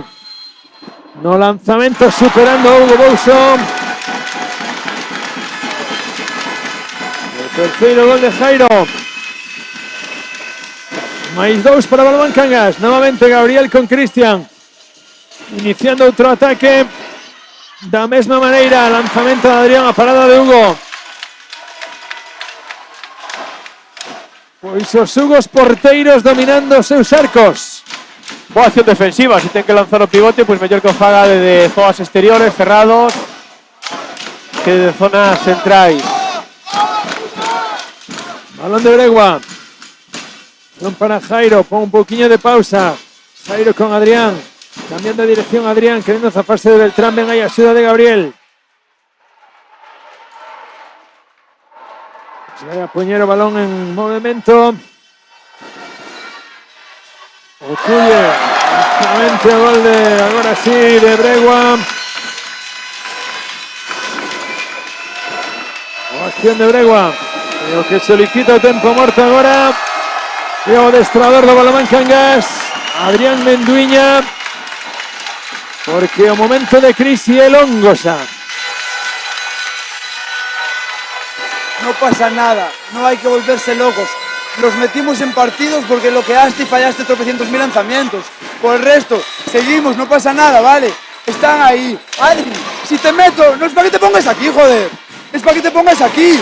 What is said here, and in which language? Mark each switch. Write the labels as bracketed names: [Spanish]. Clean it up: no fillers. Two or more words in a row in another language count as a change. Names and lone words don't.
[Spanish] No lanzamiento superando a Hugo Bouson. Tercero gol de Jairo. [Galician] Mais 2 para Balonmán Cangas. [Spanish] Nuevamente Gabriel con Cristian. Iniciando otro ataque. [Galician] Da mesma maneira. Lanzamento de Adrián a parada de Hugo. Pois os Hugos porteiros dominando seus arcos. Boa acción defensiva. Si ten que lanzar o pivote, pues mellor que o faga desde zonas exteriores, cerrados, que de zonas centrais. [Spanish] Balón de Bregua. Balón para Jairo. Pon un poquillo de pausa. Jairo con Adrián. Cambiando de dirección Adrián. Queriendo zafarse de Beltrán. Venga y ayuda de Gabriel. Puñero, balón en movimiento. Ocuye. Nuevamente gol de, ahora sí, de Bregua. Acción de Bregua. [Galician] O que solicita o tempo morto agora. E o adestrador do Balonmán Cangas, Adrián Menduiña, porque o momento de crise é longo xa. [Spanish] No pasa nada, no hay que volverse locos. Nos metimos en partidos porque bloqueaste y fallaste tropecientos mil lanzamientos. Por el resto, seguimos, no pasa nada, ¿vale? Están ahí. Adri, si te meto, no es para que te pongas aquí, joder. Es para que te pongas aquí.